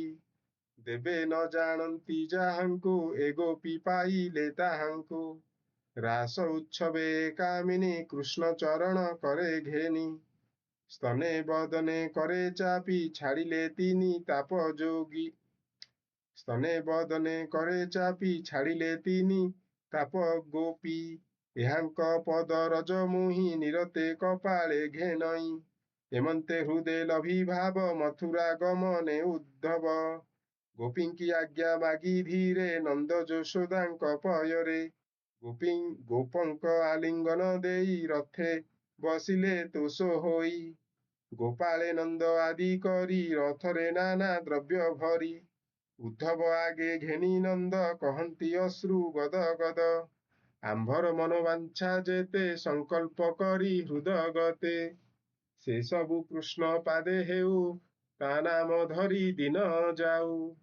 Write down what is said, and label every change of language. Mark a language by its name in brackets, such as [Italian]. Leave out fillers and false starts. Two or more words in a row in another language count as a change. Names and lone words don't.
[Odia] ଦେବେ ନ ଜାଣନ୍ତି ଯାହାଙ୍କୁ ଏ ଗୋପୀ ପାଇଲେ ତାହାଙ୍କୁ। ରାସ ଉତ୍ସବେ କାମିନୀ କୃଷ୍ଣ ଚରଣ କରେ ଘେନି। ସ୍ତନେ ବଦନେ କରେ ଚାପି ଛାଡ଼ିଲେ ତିନି ତାପ ଯୋଗୀ। ସ୍ତନେ ବଦନେ କରେ ଚାପି ଛାଡ଼ିଲେ ତିନି ତାପ ଗୋପୀ ଏହାଙ୍କ ପଦ ରଜ ମୁହିଁ ନିରତେ କପାଳେ ଘେନଇ ହେମନ୍ତେ ହୃଦୟ ଲଭିଭାବ ମଥୁରା ଗମନେ ଉଦ୍ଧବ ଗୋପୀଙ୍କି ଆଜ୍ଞା ମାଗି ଧୀରେ ନନ୍ଦ ଯଶୋଦାଙ୍କ ପୟରେ ଗୋପଙ୍କ ଆଲିଙ୍ଗନ ଦେଇ ରଥେ ବସିଲେ ତୋଷ ହୋଇ ଗୋପାଳେ ନନ୍ଦ ଆଦି କରି ରଥରେ ନାନା ଦ୍ରବ୍ୟ ଭରି ଉଦ୍ଧବ ଆଗେ ଘେନି ନନ୍ଦ କହନ୍ତି ଅଶ୍ରୁ ଗଦ ଗଦ ଆମ୍ଭର ମନୋବାଞ୍ଛା ଯେତେ ସଂକଳ୍ପ କରି ହୃଦଗତେ ସେ ସବୁ କୃଷ୍ଣ ପାଦେ ହେଉ ତା ନାମ ଧରି ଦିନ ଯାଉ